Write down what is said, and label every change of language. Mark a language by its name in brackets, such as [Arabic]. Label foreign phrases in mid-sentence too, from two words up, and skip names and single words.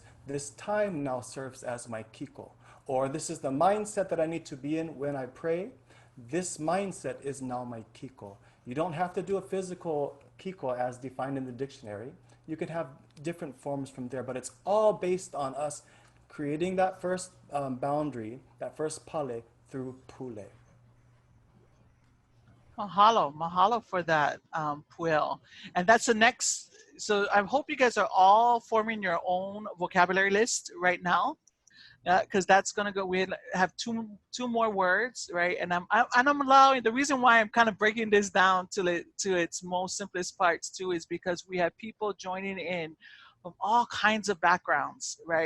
[English] This time now serves as my kiko. Or this is the mindset that I need to be in when I pray. This mindset is now my kiko. You don't have to do a physical kiko as defined in the dictionary. You could have different forms from there, but it's all based on us creating that first boundary, that first pale through pule. Mahalo, mahalo for that, Pueo. And that's the next. So I hope you guys are all forming your own vocabulary list right now, because that's gonna go. We have two more words, right? And I'm allowing. The reason why I'm kind of breaking this down to its most simplest parts too is because we have people joining in from all kinds of backgrounds, right?